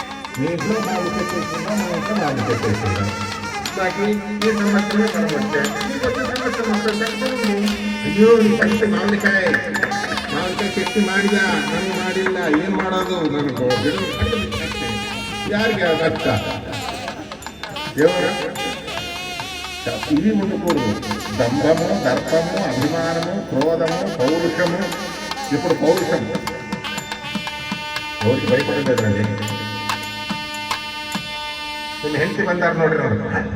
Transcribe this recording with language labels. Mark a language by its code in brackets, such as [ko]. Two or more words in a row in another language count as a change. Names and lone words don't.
[te] మీ ఇంట్లో నాలుగు పెట్టేసిందా, మా ఇంట్లో నాలుగు పెట్టేసిందా, నాకు ఈ సమస్యలే కనబట్టే నీకు వచ్చే సమస్య మొత్తం [kn] ತಕ್ಕೊಂಡು ಅಯ್ಯೋ ಈ ಪಂಚ ಮಾವಿನಕಾಯಿ ಕೆತ್ತಿ ಮಾಡಿದ ನನಗೆ ಮಾಡಿಲ್ಲ ಏನು ಮಾಡೋದು ನನಗೆ ಯಾರಿಗೆ ಕಷ್ಟ ದೇವರ [te] ఇవి ఉండకూడదు. దంభము, దర్పము, అభిమానము, క్రోధము, పౌరుషము. ఇప్పుడు పౌరుషం ఎవరికి భయపడలేదండి. [kn] ನಿಮ್ಮ ಹೆಂಡತಿ ಬಂದಾರ ನೋಡ್ರಿ.